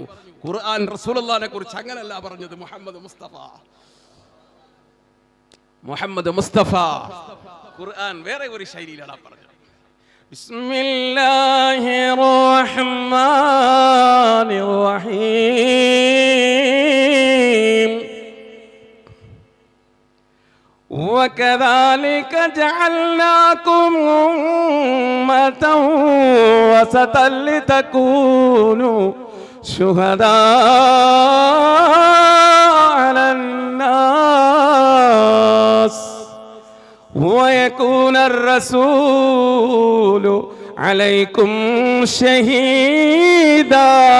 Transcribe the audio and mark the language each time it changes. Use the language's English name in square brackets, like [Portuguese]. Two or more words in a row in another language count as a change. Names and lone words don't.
[Malayalam] ഖുർആൻ റസൂലുള്ളാഹിനെ കുറിച്ച് അങ്ങനല്ല പറഞ്ഞത്. മുഹമ്മദ് മുസ്തഫ ഖുർആൻ വേറെ ഒരു ശൈലിയിലാണ് പറഞ്ഞത്. [Arabic] بسم الله الرحمن الرحيم وكذلك جعلناكم أمة وسطا لتكونوا شهداء على الناس ويكون الرسول عليكم شهيدا.